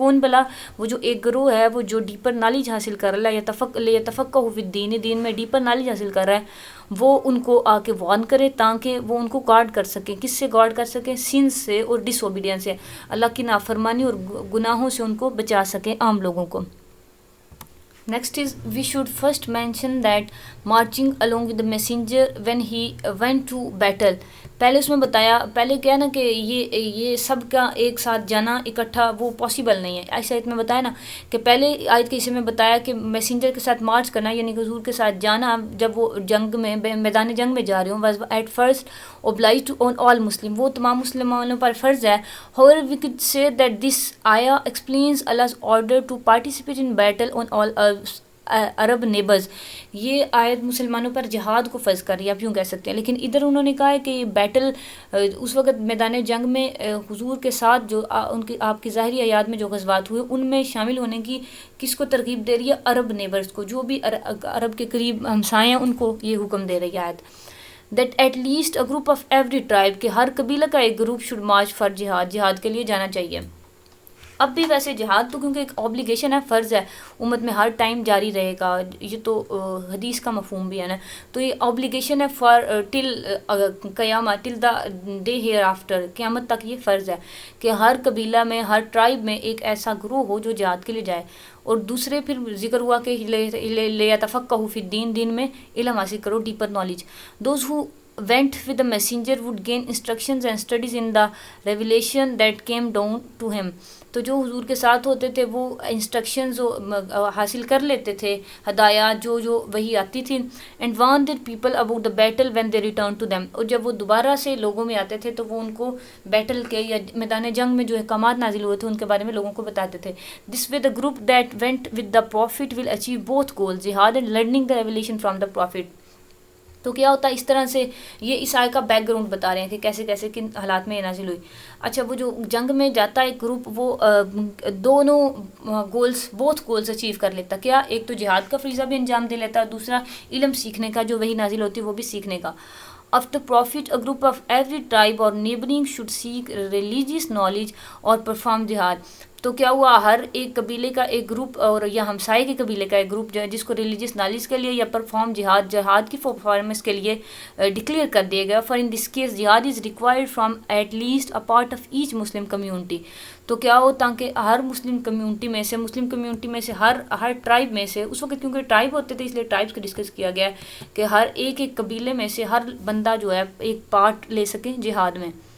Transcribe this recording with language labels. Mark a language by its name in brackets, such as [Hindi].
[Urdu] کون بلا؟ وہ جو ایک گروہ ہے، وہ جو ڈیپر نالج حاصل کر رہا ہے، یتفقہوا فی الدین، دین میں ڈیپر نالج حاصل کر رہا ہے، وہ ان کو آ کے وارن کرے تاکہ وہ ان کو گارڈ کر سکیں. کس سے گارڈ کر سکیں؟ سنس سے اور ڈس اوبیڈینس سے، اللہ کی نافرمانی اور گناہوں سے ان کو بچا سکیں، عام لوگوں کو. [English] Next is, we should first mention that marching along with the messenger when he went to battle. [Urdu] پہلے اس میں بتایا، پہلے کیا نا کہ یہ سب کا ایک ساتھ جانا اکٹھا وہ پاسبل نہیں ہے. ایسا آیت میں بتایا نا کہ پہلے آیت کے حصے میں بتایا کہ میسنجر کے ساتھ مارچ کرنا، یعنی کہ حضور کے ساتھ جانا جب وہ جنگ میں، میدان جنگ میں جا رہے ہوں، [English] was at first obliged on all Muslim، [Urdu] وہ تمام مسلمانوں پر فرض ہے. [English] However, we could say that this ayah explains Allah's order to participate in battle on all Arab neighbours. [Urdu] یہ آیت مسلمانوں پر جہاد کو فرض کر رہی ہے، آپ یوں کہہ سکتے ہیں. لیکن ادھر انہوں نے کہا ہے کہ یہ بیٹل اس وقت میدان جنگ میں حضور کے ساتھ جو ان کی آپ کی ظاہری حیات میں جو غزوات ہوئے ان میں شامل ہونے کی کس کو ترغیب دے رہی ہے؟ عرب نیبرز کو، جو بھی عرب کے قریب ہمسائے ہیں ان کو یہ حکم دے رہی ہے آیت. [English] that at least a group of every tribe, [Urdu] کہ ہر قبیلہ کا ایک گروپ [English] should march for جہاد، [Urdu] جہاد کے لیے جانا چاہیے. اب بھی ویسے جہاد تو کیونکہ ایک اوبلیگیشن ہے، فرض ہے، امت میں ہر ٹائم جاری رہے گا، یہ تو حدیث کا مفہوم بھی ہے نا. تو یہ اوبلیگیشن ہے [English] for till قیامت، till the day hereafter, [Urdu] قیامت تک یہ فرض ہے کہ ہر قبیلہ میں، ہر ٹرائب میں ایک ایسا گروہ ہو جو جہاد کے لیے جائے. اور دوسرے پھر ذکر ہوا کہ لیتفقہوا فی الدین، دین میں علم حاصل کرو، deeper knowledge. [English] Those who went with the messenger would gain instructions and studies in the revelation that came down to him. [Urdu] تو جو حضور کے ساتھ ہوتے تھے وہ انسٹرکشنز حاصل کر لیتے تھے، ہدایات جو وہی آتی تھی. [English] And warn their people about the battle when they return to them. [Urdu] اور جب وہ دوبارہ سے لوگوں میں آتے تھے تو وہ ان کو بیٹل کے یا میدان جنگ میں جو احکامات نازل ہوئے تھے ان کے بارے میں لوگوں کو بتاتے تھے. [English] This way the group that went with the prophet will achieve both goals, جہاد and learning the revelation from the prophet. [Urdu] تو کیا ہوتا ہے اس طرح سے یہ اس آیت کا بیک گراؤنڈ بتا رہے ہیں کہ کیسے کیسے کن حالات میں یہ نازل ہوئی. اچھا وہ جو جنگ میں جاتا ہے ایک گروپ وہ دونوں [English] both goals achieve [Urdu] کر لیتا. کیا؟ ایک تو جہاد کا فریضہ بھی انجام دے لیتا، دوسرا علم سیکھنے کا جو وہی نازل ہوتی ہے وہ بھی سیکھنے کا. [English] Of the Prophet, a group of every tribe or neighboring should seek religious knowledge or perform jihad. [Urdu] تو کیا ہوا، ہر ایک قبیلے کا ایک گروپ اور یا ہمسائے کے قبیلے کا ایک گروپ جو ہے جس کو ریلیجیس نالج کے لیے یا پرفارم جہاد کی پرفارمنس کے لیے ڈکلیئر کر دیا گیا. [English] For in this case جہاد is required from at least a part of each Muslim community. [Urdu] تو کیا ہو تاکہ ہر مسلم کمیونٹی میں سے ہر ٹرائب میں سے، اس وقت کیونکہ ٹرائب ہوتے تھے اس لیے ٹرائبس کو ڈسکس کیا گیا ہے کہ ہر ایک قبیلے میں سے ہر بندہ جو ہے ایک پارٹ لے سکے جہاد میں.